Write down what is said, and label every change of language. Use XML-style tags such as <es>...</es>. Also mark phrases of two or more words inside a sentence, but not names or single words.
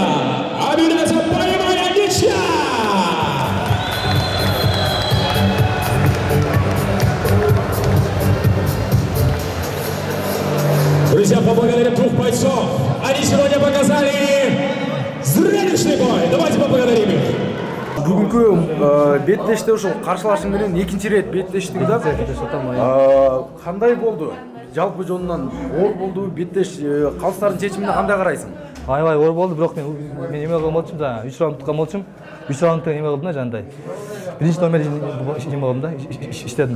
<ru>Объявляется боевая ничья. Друзья, поблагодарим двух бойцов. Они сегодня показали зрелищный бой. Давайте поблагодарим их.</ru> <ky>Бүгүнкү беттеште ушул каршылашуу менен экинчи ирет беттештиги да. Кандай болду? Жалпы жонунан оор болдубу? Беттеш калыстардын чечимине кандай карайсың? Аябай оор болду, бирок мен эме кылган болчумун, жана 3 раунд уткан болчумун. 3 раундта эме кылдым да, жанагындай. Биринчи номер эме кылдым да, иштедим.</ky>